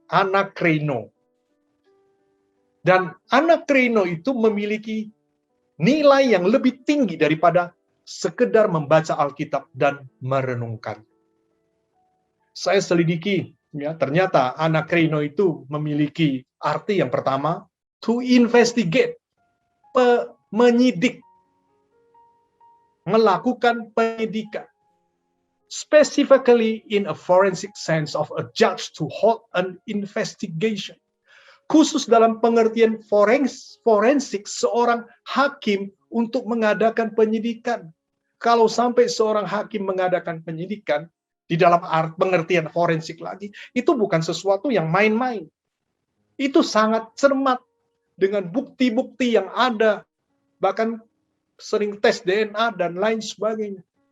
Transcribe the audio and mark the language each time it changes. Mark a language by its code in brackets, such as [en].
[id] Anakreino. Dan anakreino itu memiliki nilai yang lebih tinggi daripada sekedar membaca Alkitab dan merenungkan. Saya selidiki, ya, ternyata anakreino itu memiliki arti yang pertama, [en] to investigate, [id] menyidik, melakukan penyidikan. [en] Specifically in a forensic sense of a judge to hold an investigation. [id] Khusus dalam pengertian forensik, seorang hakim untuk mengadakan penyidikan. Kalau sampai seorang hakim mengadakan penyidikan, di dalam pengertian forensik lagi, itu bukan sesuatu yang main-main. Itu sangat cermat dengan bukti-bukti yang ada, bahkan sering tes DNA dan lain sebagainya.